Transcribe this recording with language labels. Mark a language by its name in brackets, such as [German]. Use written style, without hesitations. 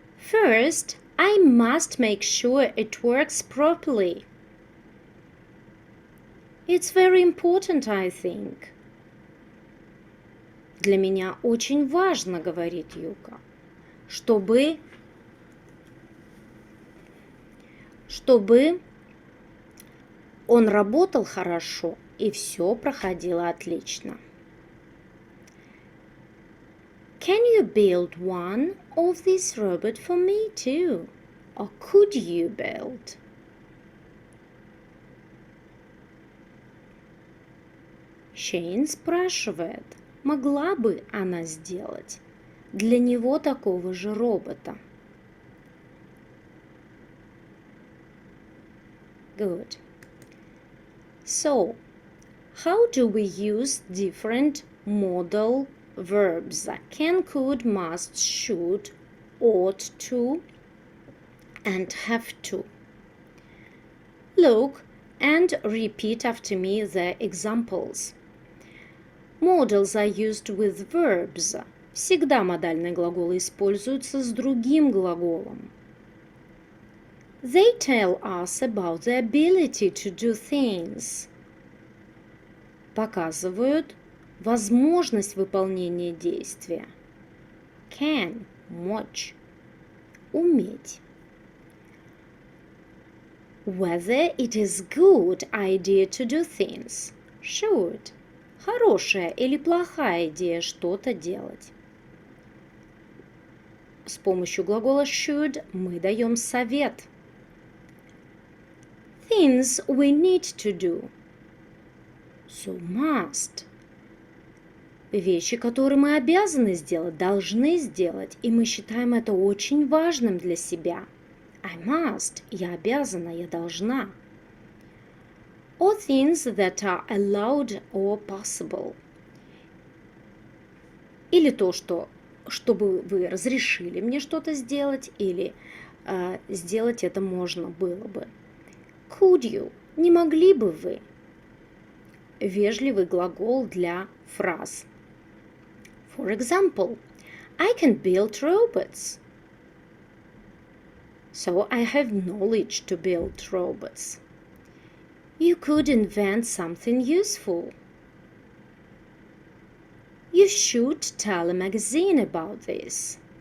[English] First, I must make sure it works properly. It's very important, I think. [Russian] Для меня очень важно, говорит Юка, чтобы он работал хорошо и все проходило отлично. [English] Can you build one of these robots for me too? Or could you build? [Russian] Шейн спрашивает, могла бы она сделать для него такого же робота? [English] Good. So, how do we use different modal verbs? Can, could, must, should, ought to, and have to. Look and repeat after me the examples. Modals are used with verbs. [Russian] Всегда модальные глаголы используются с другим глаголом. [English] They tell us about the ability to do things. [Russian] Показывают возможность выполнения действия. Can – мочь, уметь. [English] Whether it is good idea to do things. [Russian] Should – хорошая или плохая идея что-то делать. С помощью глагола should мы даем совет. [English] Things we need to do. So must. [Russian] Вещи, которые мы обязаны сделать, должны сделать, и мы считаем это очень важным для себя. [English] I must. [Russian] Я обязана, я должна. [English] Or things that are allowed or possible. [Russian] Или то, чтобы вы разрешили мне что-то сделать, или сделать это можно было бы. [English] Could you? [Russian] Не могли бы вы? Вежливый глагол для фраз. [English] For example, I can build robots. So I have knowledge to build robots. You could invent something useful. You should tell a magazine about this.